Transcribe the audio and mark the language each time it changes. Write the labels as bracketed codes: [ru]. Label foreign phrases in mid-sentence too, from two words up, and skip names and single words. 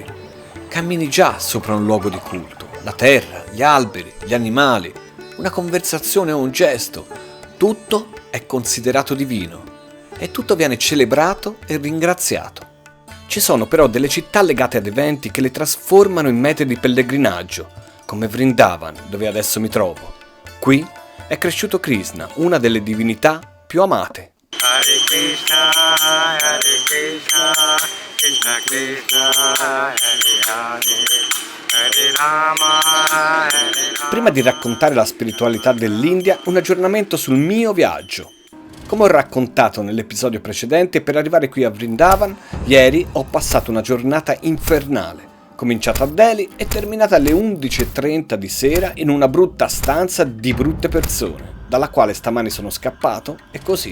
[it] Cammini già sopra un luogo di culto, la terra, gli alberi, gli animali, una conversazione o un gesto, tutto è considerato divino e tutto viene celebrato e ringraziato. Ci sono però delle città legate ad eventi che le trasformano in mete di pellegrinaggio, come Vrindavan, dove adesso mi trovo. Qui è cresciuto Krishna, una delle divinità più amate. Hare Krishna, Krishna Krishna, Hare Hare, Hare Rama, Hare Rama. Prima di raccontare la spiritualità dell'India, un aggiornamento sul mio viaggio. Come ho raccontato nell'episodio precedente, per arrivare qui a Vrindavan, ieri ho passato una giornata infernale, cominciata a Delhi e terminata alle 11:30 di sera in una brutta stanza di brutte persone, dalla quale stamani sono scappato e così.